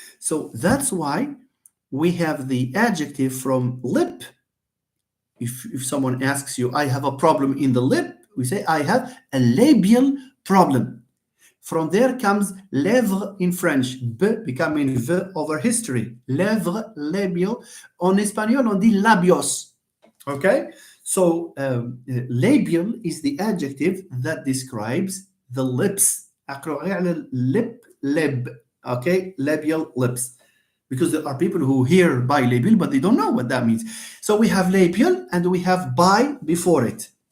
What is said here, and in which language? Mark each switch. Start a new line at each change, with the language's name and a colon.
English: So that's why we have the adjective from lip. If someone asks you, I have a problem in the lip, we say, I have a labial problem. From there comes lèvre in French, B becoming V over history. Lèvre, labial.
French: En espagnol, on dit labios.
English: Okay? So labial is the adjective that describes the lips. Lip, leb. Okay? Labial lips. Because there are people who hear bilabial, but they don't know what that means. So we have labial and we have bi before it.